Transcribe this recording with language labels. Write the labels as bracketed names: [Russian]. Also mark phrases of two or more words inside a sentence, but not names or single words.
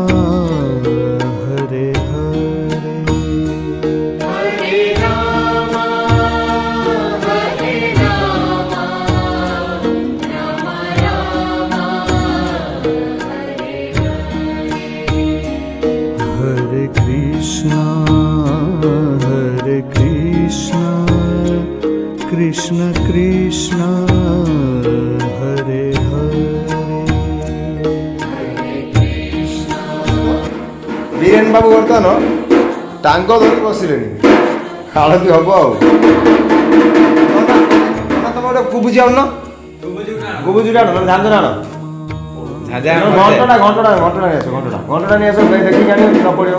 [Sanskrit] हरे हरे हरे कृष्णा कृष्ण कृष्ण हरे हरे [Odia] ବୀରେନ ବାବୁ ବର୍ତ୍ତମାନ ଟାଙ୍ଗ ଧରି ବସିଲେଣି, ଆଳତି ହବ ଆଉ। ତମେ ଗୋଟେ କୁବୁଜି ଆଣୁନ, କୁବୁଜିଟା ଆଣ, ମାନେ ଝାଞ୍ଜ ଆଣ, ଘଣ୍ଟଟା ନେଇ ଆସ, ଘଣ୍ଟଟା ନେଇ ଆସ, ଦେଖିକି ଆଣିବ ନ ପଡ଼ିବ।